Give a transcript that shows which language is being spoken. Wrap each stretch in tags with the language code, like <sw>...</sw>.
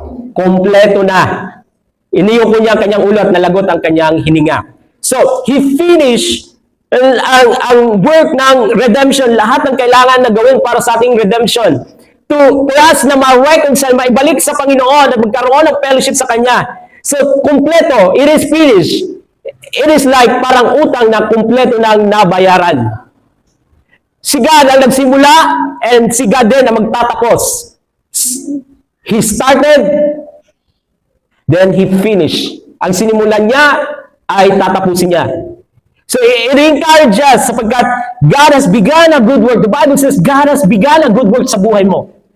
<tl>Kompleto na. Iniyo ko niya ang kanyang ulo at nalagot ang kanyang hininga. So,</tl> <en>he finished</en> <tl>ang work ng redemption, lahat ng kailangan na gawin para sa ating redemption.</tl> <en>To us</en> <tl>na ma-reconcile, maibalik sa Panginoon at magkaroon ng fellowship sa Kanya.</tl> <en>So,</en> <tl>kumpleto,</tl> <en>it is finished. It is like</en> <tl>parang utang na kumpleto ng nabayaran. Si God ang nagsimula and si God din ang magtatapos.</tl> <en>He started, then He finished.</en> <tl>Ang sinimulan niya ay tatapusin niya.</tl> <en>So, it encourages us</en> <tl>sapagkat</tl> <en>God has begun a good work. The Bible says, God has begun a good work</en> <tl>sa buhay mo.</tl>